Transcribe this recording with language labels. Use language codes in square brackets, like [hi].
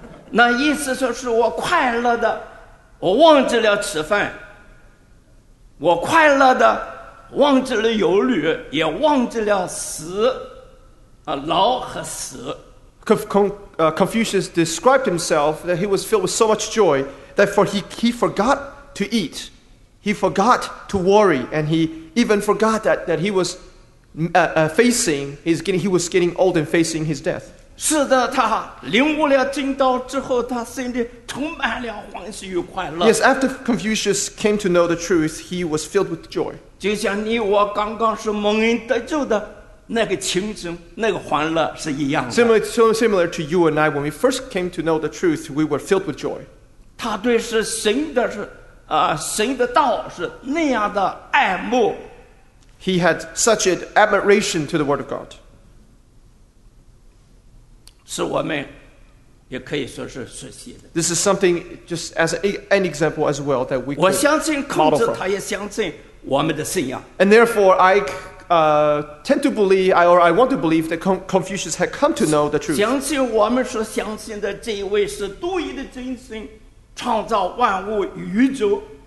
[zh] 那意思说是我快乐的我忘记了吃饭我快乐的 忘记了忧虑，也忘记了死，啊，老和死。 [en] Confucius described himself that he was filled with so much joy that for he forgot to eat, he forgot to worry, and he even forgot that he was facing his getting, he was getting old and facing his death. [zh] 是的，他领悟了经道之后，他心里充满了欢喜与快乐。 [en] Yes, after Confucius came to know the truth, he was filled with joy. [zh] 就像你我刚刚是蒙恩得救的那个情景，那个欢乐是一样的。 [en] Similar to you and I, when we first came to know the truth, we were filled with joy. [zh] 他对是神的是神的道是那样的爱慕。 [en] He had such an admiration to the word of God. [zh] 是我们也可以说是学习的。 [en] This is something just as an example as well that we. [zh] 我相信孔子，他也相信我们的信仰。 [en] And therefore, I tend to believe, or I want to believe that Confucius had come to know the truth. [zh] 相信我们所相信的这一位是独一的真神，创造万物宇宙。